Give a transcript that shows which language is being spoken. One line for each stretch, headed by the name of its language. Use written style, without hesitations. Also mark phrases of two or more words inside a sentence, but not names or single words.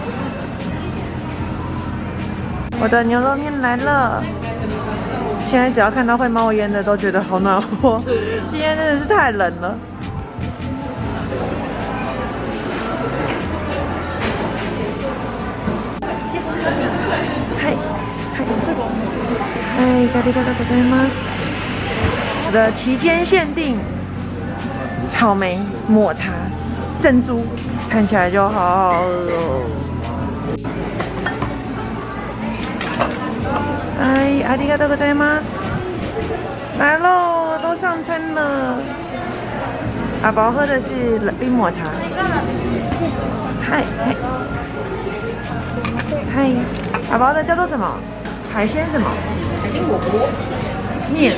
Chinese: 我的牛肉面来了，现在只要看到会冒烟的都觉得好暖和，今天真的是太冷了。
Japanese: 嗨，ありがとうございます。
Chinese: 我的期间限定草莓抹茶珍珠，看起来就好好喝哦。
Japanese: 嗨，ありがとうございます。
Chinese: 来喽，都上餐了。阿宝喝的是冰抹茶。嗨嗨嗨，阿宝的叫做什么？海鲜什么？海鲜火锅面。